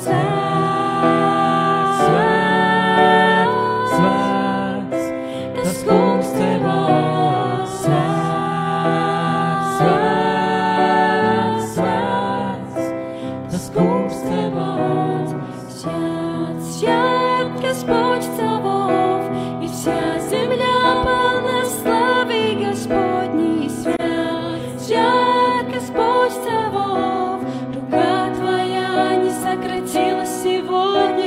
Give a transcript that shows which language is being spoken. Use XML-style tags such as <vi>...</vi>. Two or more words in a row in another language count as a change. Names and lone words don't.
<lv>Svēts, svēts, tas kungs tev vārds. Svēts, svēts, tas kungs tev vārds.</lv> <ru>Свят, свят, Господь Савов, и вся земля полна славы Господней. Свят, свят, Господь Савов, рука Твоя не сократилась сегодня.</ru>